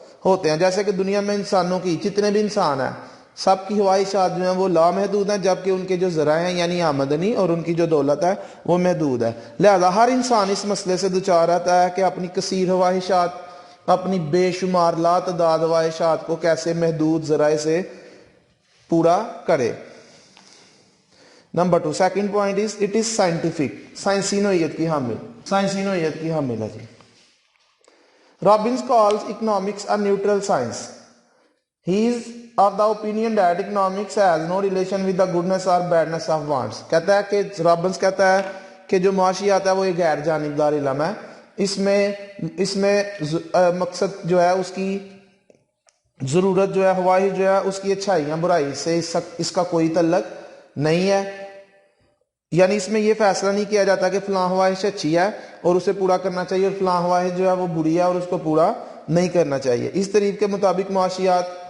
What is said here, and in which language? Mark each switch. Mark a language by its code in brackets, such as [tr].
[ur] ہوتے ہیں، جیسے کہ دنیا میں انسانوں کی جتنے بھی انسان ہیں سب کی خواہشات جو ہیں وہ لامحدود ہیں، جبکہ ان کے جو ذرائع ہیں یعنی آمدنی اور ان کی جو دولت ہے وہ محدود ہے۔ لہذا ہر انسان اس مسئلے سے دوچار رہتا ہے کہ اپنی کثیر خواہشات، اپنی بے شمار لاتعداد خواہشات کو کیسے محدود ذرائع سے پورا کرے۔ Number 2، [en] second point is it is scientific, [ur] سائنسی نوعیت کی حامل، سائنسی نوعیت کی حامل ہے جی۔ Robbins [en] calls economics a neutral science. He is of the opinion that economics has no relation with the goodness or badness of wants. [ur] کہتا ہے کہ رابنس کہتا ہے کہ جو معاشیات ہے وہ ایک غیر جانبدار علم ہے، اس میں مقصد جو ہے اس کی ضرورت جو ہے، خواہش جو ہے اس کی اچھائیاں برائی سے اس کا کوئی تعلق نہیں ہے، یعنی اس میں یہ فیصلہ نہیں کیا جاتا کہ فلاں خواہش اچھی ہے اور اسے پورا کرنا چاہیے اور فلاں خواہش جو ہے وہ بری ہے اور اس کو پورا نہیں کرنا چاہیے۔ اس طریق کے مطابق معاشیات